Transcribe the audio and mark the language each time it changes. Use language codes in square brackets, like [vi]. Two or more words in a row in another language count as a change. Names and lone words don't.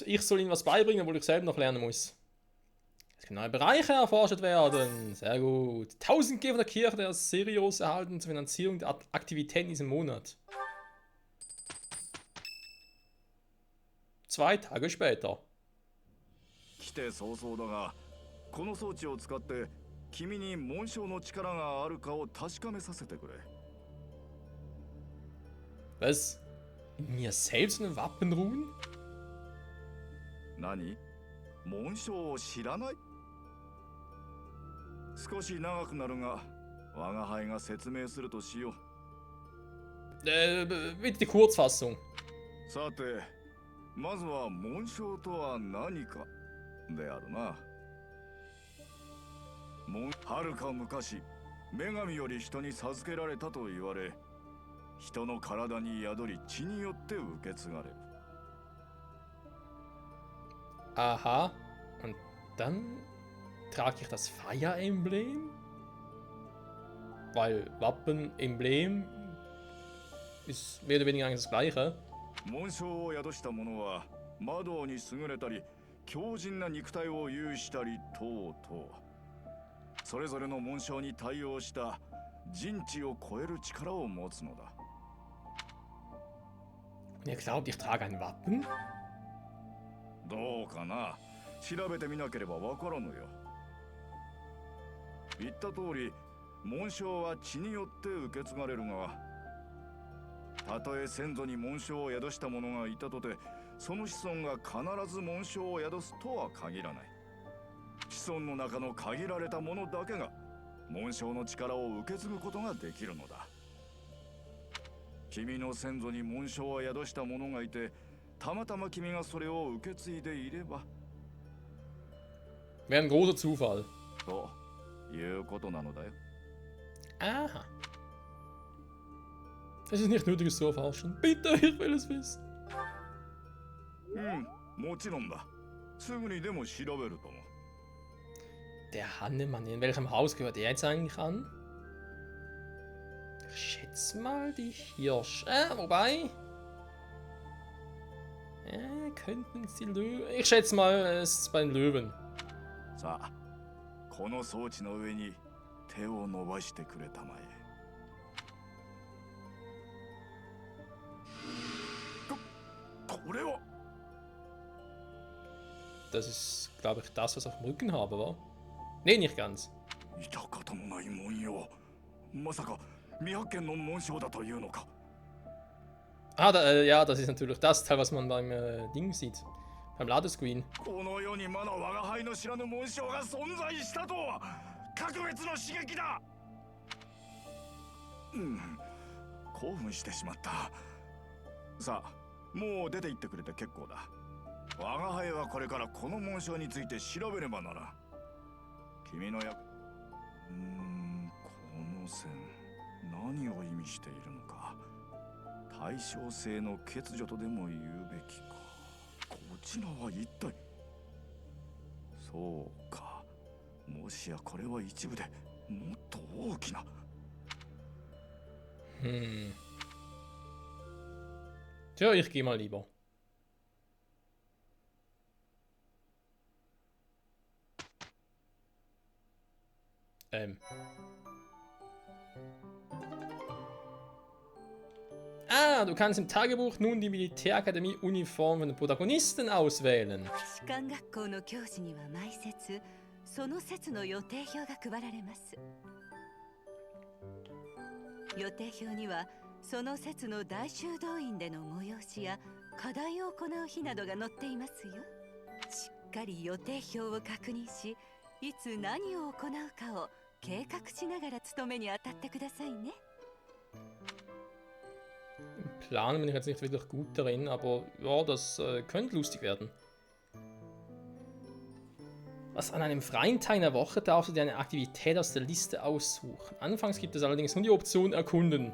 [de] Ich soll Ihnen was beibringen, obwohl ich selber noch lernen muss. Es können neue Bereiche erforscht werden. Sehr gut. 1000 G von der Kirche der Sirius erhalten zur Finanzierung der Aktivitäten in diesem Monat. 2 Tage später. [ja] 来て早々だが、この装置を使って君に紋章の力があるかを確かめさせてくれ。 [de] Was? In mir selbst eine Wappen ruhen? [ja] 何？紋章を知らない？少し長くなるが、我が輩が説明するとしよう。 [de] Bitte die Kurzfassung. [ja] さて、まずは紋章とは何かであるな。はるか昔、女神より人に授けられたと言われ、人の体に宿り血によって受け継がれる。 [de] Aha. Und dann trage ich das Fire Emblem? Weil Wappen, Emblem ist mehr oder weniger eigentlich das gleiche. [ja] 紋章を宿した者は魔道に優れたり強靭な肉体を有したり等々それぞれの紋章に対応した人知を超える力を持つのだ。 [de] Und ihr glaubt, ich trage ein Wappen? [ja] どうかな、調べてみなければわからぬよ。言った通り紋章は血によって受け継がれるが、たとえ先祖に紋章を宿した者がいたとて、その子孫が必ず紋章を宿すとは限らない。子孫の中の限られた者だけが紋章の力を受け継ぐことができるのだ。君の先祖に紋章を宿した者がいて、たまたま君がそれを受け継いでいれば [de] Wäre ein großer Zufall. [ja] ということなのだよ。 [de] Aha. Es ist nicht nötig, es zu erforschen. Bitte, ich will es wissen. [ja] もちろんだ。すぐにでも調べるとも。 [de] Der Hannemann, in welchem Haus gehört er jetzt eigentlich an? Ich schätze mal die Hirsch. Wobei. Könnten es die Löwen. Ich schätze mal, es ist beim Löwen. [ja] さあ、この装置の上に手を伸ばしてくれたまえ。これは [de] Das ist, glaube ich, das, was ich auf dem Rücken habe, wa? Nee, nicht ganz. [ja] 見たこともない文様。まさか未発見の紋章だというのか。 [de] Ah, ja, das ist natürlich das Teil, was man beim Ding sieht. Beim Ladescreen. [ja] この世にまだ我が輩の知らぬ紋章が存在したとは格別の刺激だ。興奮してしまった。さあ、もう出て行ってくれて結構だ。我が輩はこれからこの紋章について調べねばならん。君のこの線何を意味しているのか。対称性の欠如とでも言うべきか。こちらは一体。そうか、もしやこれは一部でもっと大きな。 [de] Tja, ich gehe mal lieber. Ah, du kannst im Tagebuch nun die Militärakademie-Uniform von den Protagonisten auswählen. [ja] 士官学校の教師には毎節その節の予定表が配られます。予定表にはその節の大修道院での催しや課題を行う日などが載っていますよ。しっかり予定表を確認し、いつ何を行うかを計画しながら務めに当たってくださいね。 [de] Plan bin ich jetzt nicht wirklich gut darin, aber ja, das könnte lustig werden. Was an einem freien Tag in der Woche darfst du dir eine Aktivität aus der Liste aussuchen. Anfangs gibt es allerdings nur die Option Erkunden.